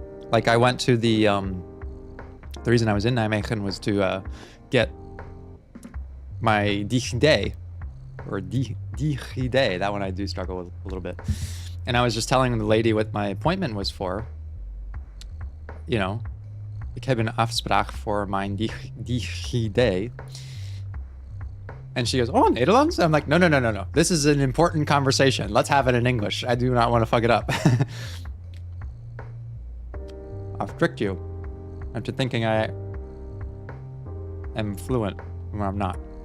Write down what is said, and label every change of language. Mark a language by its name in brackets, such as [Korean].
[English] Like, I went to the reason I was in Nijmegen was to get my DigiD, or DigiD. That one I do struggle with a little bit. And I was just telling the lady what my appointment was for. You know, [Dutch] ik heb een afspraak voor mijn DigiD. [English] And she goes, oh, Nederlands? I'm like, no. This is an important conversation. Let's have it in English. I do not want to fuck it up. I've tricked you into thinking I am fluent when I'm not.